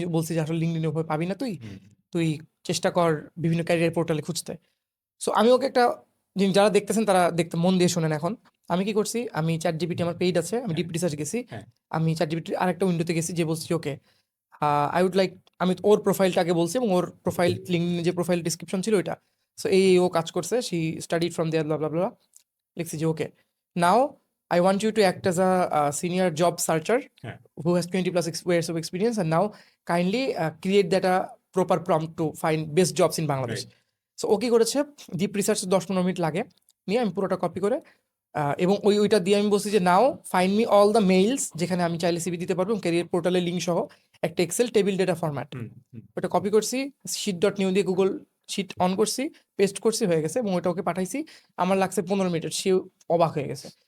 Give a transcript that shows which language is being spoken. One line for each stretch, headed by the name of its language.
Bangla: আমি বলছি যে আসলে লিঙ্কডইনে ওভাবে পাবি না, তুই চেষ্টা কর বিভিন্ন ক্যারিয়ার পোর্টালে খুঁজতে। সো আমি ওকে একটা জিনিস, যারা দেখতেছেন তারা দেখতে মন দিয়ে শোনেন। এখন আমি কি করছি, আমি চ্যাট জিপিটি, আমার পেইড আছে, আমি ডিপ রিসার্চ গেছি, আমি চ্যাট জিপিটির আরেকটা উইন্ডোতে গেছি, যে বলছি
English: okay I would like,
Bangla: আমি ওর প্রোফাইলটা আগে বলছি, এবং ওর প্রোফাইল লিঙ্কডইনে যে প্রোফাইল ডিসক্রিপশন ছিল ওইটা।
English: so
Bangla: এই ও কাজ করছে,
English: she studied from there, blah blah blah,
Bangla: লিখছি যে
English: Okay now I want you to act as a senior job searcher who has 20+ years of experience, and now kindly create that a proper prompt to find best jobs in Bangladesh.
Bangla: So ও কি করেছে, deep research 10-15 minute লাগে, নিয়ে আমি পুরোটা copy করে এবং ওইটা দিয়ে আমি বলছি যে
English: now find me all the mails
Bangla: যেখানে আমি চাইলে সিভি দিতে পারবো, ক্যারিয়ার পোর্টালের লিঙ্ক সহ একটা এক্সেল টেবিল ডেটা ফরম্যাট, ওটা কপি করছি, sheet.new দিয়ে গুগল শিট অন করছি, পেস্ট করছি, হয়ে গেছে এবং ওইটা ওকে পাঠাইছি। আমার লাগছে 15 মিনিট, সে অবাক হয়ে গেছে।